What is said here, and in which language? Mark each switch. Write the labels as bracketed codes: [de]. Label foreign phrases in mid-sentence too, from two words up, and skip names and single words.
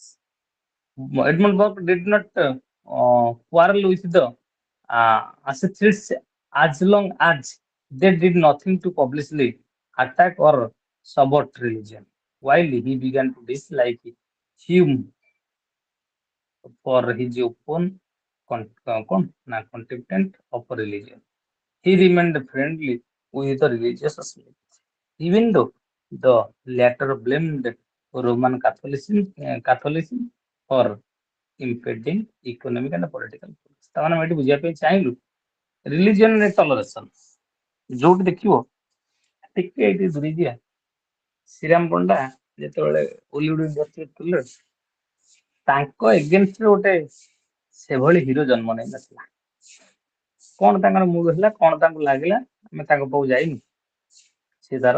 [en] Edmund Burke did not quarrel with the ascetics as long as they did nothing to publicly attack or subvert religion, while he began to dislike Hume for his open contempt of religion. He remained friendly with the religious elites, even though the latter blamed Roman Catholicism for impeding economic and political progress. [or] ताମାନେ ଆମେ ଏଠି ବୁଝିବା ପାଇଁ ଚାହିଁଲୁ ରିଲିଜିଅନ ରେ ଟଲରେସନ ଯୋଉଠି ଦେଖିବ ଟିକେ ଏଠି ଦୂରେଇ ଯିବା ଶ୍ରୀରାମ ପଣ୍ଡା ଯେତେବେଳେ [en] Ollywood industry [or] ଥିଲେ ତାଙ୍କ ଏଗେନଷ୍ଟରେ ଗୋଟେ ସେଭଳି ହିରୋ ଜନ୍ମ ନେଇ ନଥିଲା କଣ ତାଙ୍କର ମୁଭି ହେଲା କଣ ତାଙ୍କୁ ଲାଗିଲା ଆମେ ତାଙ୍କ ପାଖକୁ ଯାଇନୁ ସେ ତାର